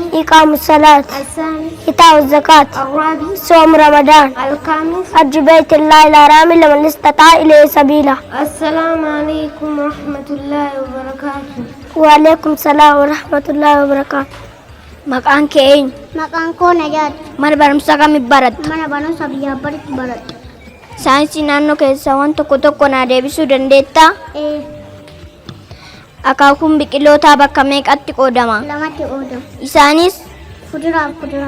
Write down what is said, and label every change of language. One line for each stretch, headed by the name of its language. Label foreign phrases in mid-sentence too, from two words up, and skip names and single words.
Arabic: إقام الصلاة. الثاني إيتاء الزكاة. الرابع صوم رمضان. الخامس حج بيت الله الحرام لمن استطاع إليه سبيلا. السلام عليكم ورحمة الله وبركاته. وعليكم السلام ورحمة الله وبركاته.
Oromo: Maqaan kee. Maqaan koo Najaat. Mana barumsaa kamitti baratta? Mana barumsa Biyyaabaritti baradha. Saayinsii naannoo keessaa waan tokko tokko naa deebisuu dandeettaa? Akaakuun biqilootaa bakka meeqatti qoodama? 2tti qoodama. Isaanis Fuduraa fi kuduraa.